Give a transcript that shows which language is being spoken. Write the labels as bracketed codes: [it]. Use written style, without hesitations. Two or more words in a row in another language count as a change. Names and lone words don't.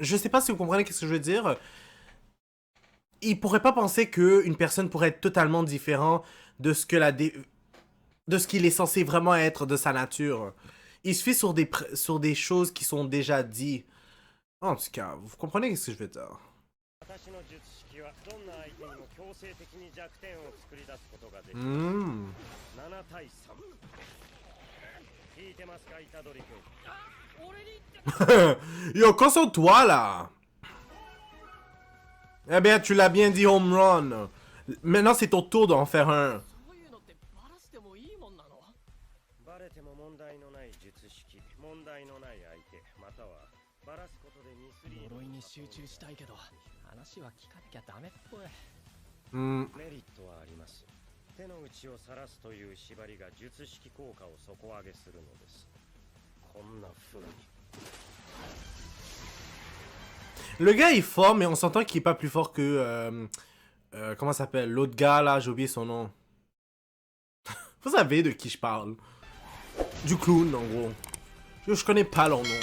[fr] Je sais pas si vous comprenez ce que je veux dire. Il pourrait pas penser qu'une personne pourrait être totalement différente de ce que de ce qu'il est censé vraiment être de sa nature. Il se fait sur des choses qui sont déjà dites. En tout cas, vous comprenez ce que je veux dire. [ja] 私の術式私はどんな相手にも強制的に弱点を作り出すことができる。 Hmm. 7対3。聞いてますか、イタドリ君。 [fr] Yo, concentre-toi là. Eh bien, tu l'as bien dit, [en] home run. [fr] Maintenant, c'est ton tour d'en faire un. [ja] そういうのってバラしてもいいもんなの？バレても問題のない術式、問題のない相手、またはバラすことでミスリード。呪いに集中したいけど話は聞かなきゃダメっぽい。 Hmm. メリットはあります。手の内を晒すという縛りが術式効果を底上げするのです。こんな風に。 [fr] Le gars est fort, mais on s'entend qu'il est pas plus fort que... comment ça s'appelle? L'autre gars là, j'ai oublié son nom. Vous savez de qui je parle. Du clown, en gros. Je connais pas leur nom.